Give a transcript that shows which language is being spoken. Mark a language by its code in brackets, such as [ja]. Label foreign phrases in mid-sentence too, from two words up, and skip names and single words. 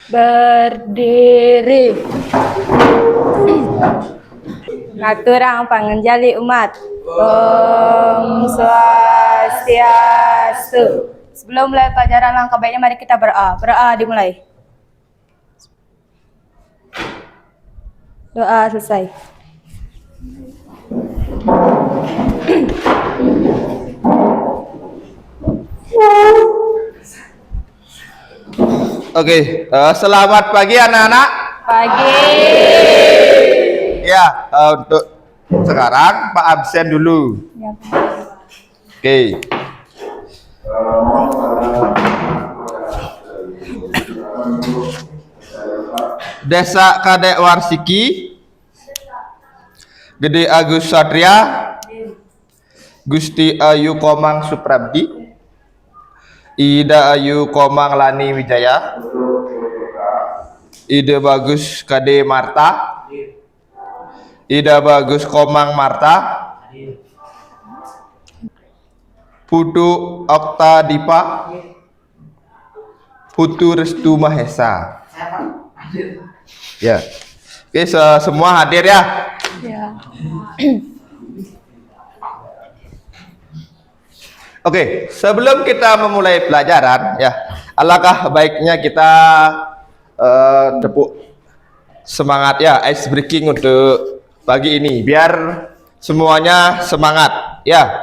[id] Berdiri. [ban] Ngaturang pangenjali umat. [sa] Om Swastiastu. [id] Sebelum mulai pelajaran langkah baiknya mari kita berdoa. Berdoa dimulai. Doa selesai. Oke, selamat pagi anak-anak. Pagi. Ya, untuk sekarang Pak absen dulu. Ya, Oke. Desa Kadek Warsiki, Gede Agus Satria, Gusti Ayu Komang Suprabdi, Ida Ayu Komang Lani Wijaya, Ida Bagus Kade Marta, Ida Bagus Komang Marta, Putu Okta Dipa, Putu Restu Mahesa. Ya, oke, semua hadir ya. ya. Oke, sebelum kita memulai pelajaran, ya, alangkah baiknya kita tepuk semangat ya, [en] ice breaking [id] untuk pagi ini, biar semuanya semangat, ya.